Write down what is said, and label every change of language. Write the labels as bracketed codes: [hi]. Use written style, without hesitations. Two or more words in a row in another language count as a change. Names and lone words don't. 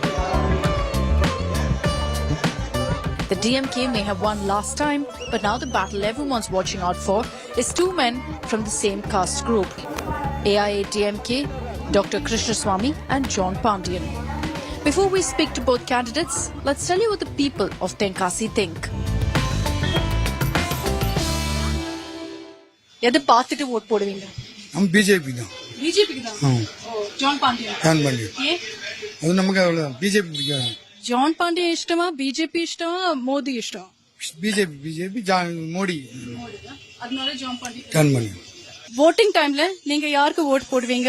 [en] The DMK may have won last time, but now the battle everyone's watching out for is two men from the same caste group. AIADMK, Dr. Krishnaswamy and John Pandian. Before we speak to both candidates, let's tell you what the people of Tenkasi think. [ta] எது பார்த்துட்டு ஓட் போடுவீங்க? हम बीजेपी தான். பிஜேபிக்கு தான். ஜான் பாண்டியன். ஜான் பாண்டியன். ஏ? அது நமக்கு அவ்வளவு பிஜேபி பிடிக்காது. ஜான் பாண்டியன் இஷ்டமா, பிஜேபி இஷ்டமா, மோடி இஷ்டம்? பிஜேபி மோடி. அதனால ஜான் பாண்டியன். ஜான் பாண்டியன். வோட்டிங் டைம்ல நீங்க யாருக்கு ஓட் போடுவீங்க?